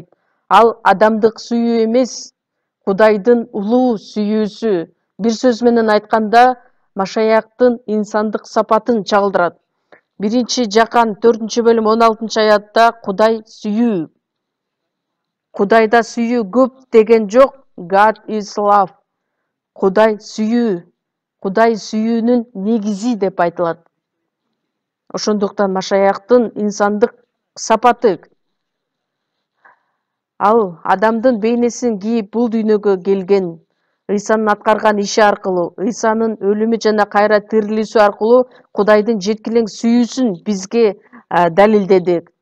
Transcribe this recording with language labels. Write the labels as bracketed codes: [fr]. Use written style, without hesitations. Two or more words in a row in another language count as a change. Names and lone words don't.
[ky] Ал адамдык сүйүү эмес, Кудайдын улуу сүйүүсү. Бир сөз менен айтканда, Машаяктын инсандык сапатын чагылдырат. 1-Жакан 4-бөлүм 16-аятта Кудай сүйүү. Кудайда сүйүү көп деген жок. [en] God is love. [ky] Кудай сүйүү. Кудай сүйүүнүн негизи деп айтылат. Ошондуктан Машаяктын инсандык сапаты, ал адамдын бейнесин кийип бул дүйнөгө келген. Ыйсанын аткарган иши аркылуу, Ыйсанын өлүмү жана кайра тирилүүсү аркылуу Кудайдын жеткилең сүйүүсүн бизге далилдеди.